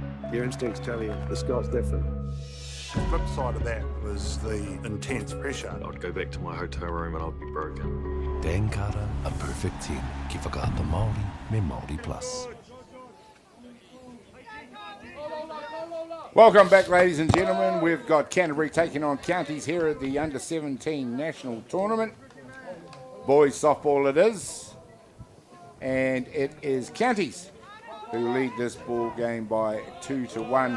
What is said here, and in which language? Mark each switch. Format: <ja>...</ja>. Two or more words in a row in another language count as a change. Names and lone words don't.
<en>Your instincts tell you the sky's different. The flip side of that was the intense pressure. I'd go back to my hotel room and I'd be broken. Dan Carter, a perfect team.</en> <mi>Ki whakaata Māori me Māori Plus.</mi> <en>Welcome back, ladies and gentlemen. We've got Canterbury taking on Counties here at the Under-17 National Tournament. Boys softball it is. And it is Counties who lead this ball game by 2-1.</en>